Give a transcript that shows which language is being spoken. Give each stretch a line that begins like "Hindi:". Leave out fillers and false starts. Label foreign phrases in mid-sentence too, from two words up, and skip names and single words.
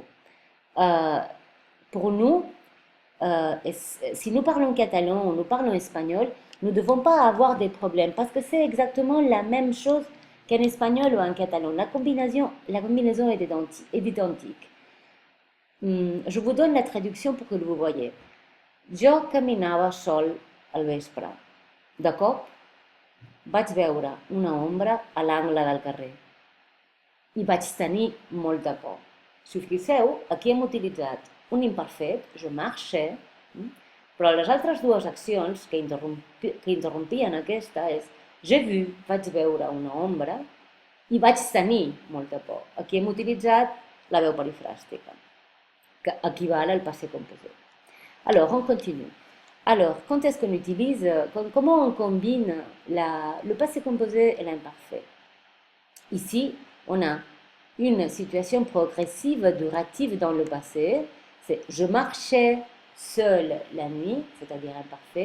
French: Euh, pour nous, si nous parlons catalan ou nous parlons espagnol, nous ne devons pas avoir des problèmes parce que c'est exactement la même chose qu'en espagnol ou en catalan. La combinaison est identique. Je vous donne la traduction pour que vous voyez.
Catalan: Jo caminava sol al vespre. De cop vaig veure una ombra a l'angle del carrer i vaig tenir molta por. Si us fixeu, aquí hem utilitzat un imperfet,
French: je marchais,
Catalan: però les altres dues accions que interrompien aquesta és
French: j'ai vu,
Catalan: vaig veure una ombra, i vaig tenir molta por. Aquí hem utilitzat la veu perifràstica, que equival al
French: passé composé. Alors, on continue. Alors, quand est-ce qu'on utilise, comment on combine le passé composé et l'imparfait? Ici, on a une situation progressive durative dans le passé. C'est je marchais seul la nuit, c'est-à-dire imparfait.